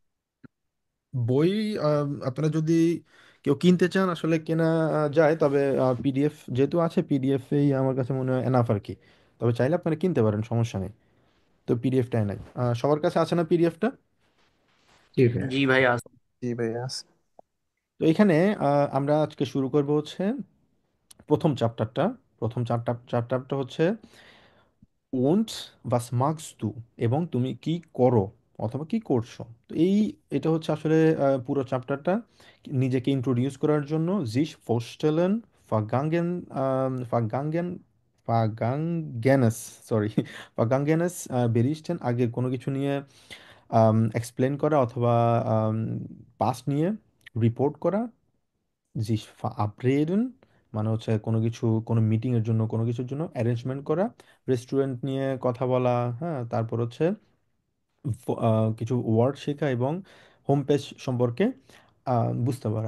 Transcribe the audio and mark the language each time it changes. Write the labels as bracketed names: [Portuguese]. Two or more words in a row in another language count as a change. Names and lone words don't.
[Bangla] বই আপনারা যদি কেউ কিনতে চান আসলে কেনা যায়, তবে পিডিএফ যেহেতু আছে, পিডিএফেই আমার কাছে মনে হয় এনাফ আর কি। তবে চাইলে আপনারা কিনতে পারেন, সমস্যা নেই। তো পিডিএফটাই নাই, সবার কাছে আছে না পিডিএফটা? জি ভাইয়া। জি ভাই, আছে। জি ভাইয়া। তো এখানে আমরা আজকে শুরু করব হচ্ছে প্রথম চ্যাপ্টারটা। প্রথম চ্যাপ্টারটা হচ্ছে [German] und was magst du, [Bangla] এবং তুমি কি করো অথবা কি করছো। তো এটা হচ্ছে আসলে পুরো চ্যাপ্টারটা নিজেকে ইন্ট্রোডিউস করার জন্য [German] sich vorstellen, vergangen, vergangen, vergangenes, [Bangla] সরি, [German] vergangenes berichten, [Bangla] আগের কোনো কিছু নিয়ে এক্সপ্লেন করা অথবা পাস্ট নিয়ে রিপোর্ট করা। [German] sich verabreden [Bangla] মানে হচ্ছে কোনো কিছু, কোনো মিটিং এর জন্য, কোনো কিছুর জন্য অ্যারেঞ্জমেন্ট করা। রেস্টুরেন্ট নিয়ে কথা বলা, হ্যাঁ। তারপর হচ্ছে কিছু ওয়ার্ড শেখা এবং [English] home page [Bangla] সম্পর্কে বুঝতে পারা।